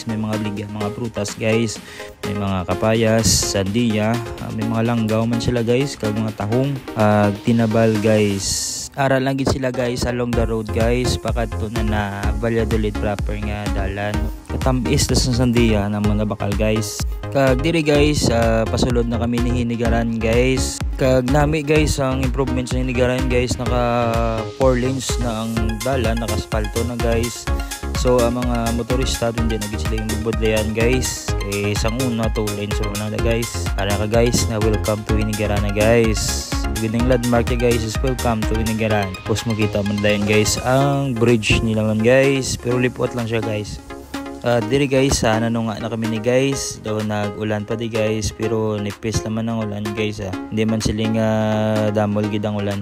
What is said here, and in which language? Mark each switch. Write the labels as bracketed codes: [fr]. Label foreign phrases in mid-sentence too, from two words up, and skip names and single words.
[hil] May mga bligya, mga prutas guys, may mga kapayas, sandia, may mga langgaw man sila guys, kag mga tahong, tinabal guys. Aral lang gid sila guys [en] along the road [hil] guys, pakadto na Valladolid proper nga dalan. Katamis sa sandia na mga bakal guys. Kag diri guys, pasulod na kami ni hinigaran guys. Kag nami guys ang improvement sa hinigaran guys, naka 4 lanes na ang dalan, naka asfalto na guys. So ang mga motorista hindi na gid sila yung budlayan guys. Kay sang una 2 lanes na guys. Para ka guys na [en] welcome to [hil] Hinigaran na guys. Gandang landmark ya guys is [en] welcome to [hil] Hinigaran. Tapos makita man dayon guys ang bridge nila man guys, pero lipot lang siya guys. Diri guys, sana nung nga na kami ni guys, daw nag-ulan pa di guys, pero nipis naman ang ulan guys. Hindi man siling damol gid ang ulan.